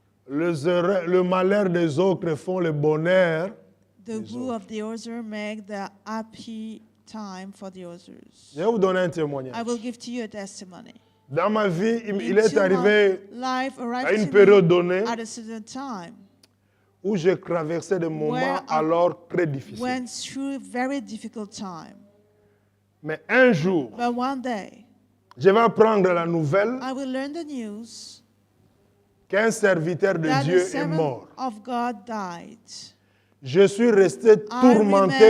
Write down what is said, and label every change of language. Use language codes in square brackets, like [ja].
[fr] le malheur des autres font le bonheur. [en] the good of the other make the happy time for the others. [fr] Je vais vous donner un témoignage. [en] I will give to you a testimony. [fr] Dans ma vie, il est [en] Into [fr] arrivé [en] my life [fr] à [en] arrived [fr] une [en] to [fr] période [en] me [fr] donnée [en] at a certain time, [fr] où j'ai traversé des moments [en] Where I [fr] alors très difficiles. [en] went through a very difficult time. [fr] Mais un jour, [en] But one day, [fr] je vais apprendre la nouvelle [en] I will learn the news [fr] qu'un serviteur de [en] that [fr] Dieu [en] the [fr] est [en] servant [fr] mort. [en] of God died. [fr] Je suis resté tourmenté